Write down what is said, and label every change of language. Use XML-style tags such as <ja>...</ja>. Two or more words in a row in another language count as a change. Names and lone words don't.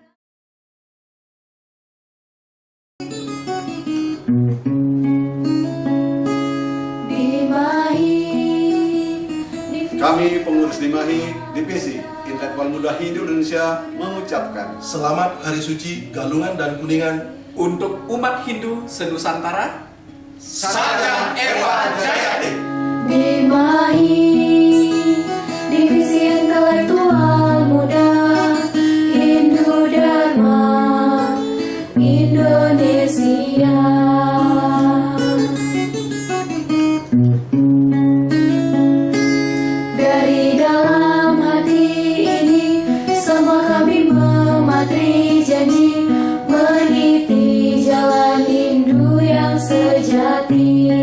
<id>Kami pengurus Dimahi Divisi Intelektual Muda Hindu Indonesia mengucapkan Selamat Hari Suci Galungan dan Kuningan untuk umat Hindu senusantara.</id> <sa>Satyam Eva Jayate.</sa> <id>Dimahi, Divisi Intelektual Muda Hindu Dharma Indonesia. Dari dalam hati ini semua kami mematuhi janji, meniti jalan Hindu yang sejati.</id>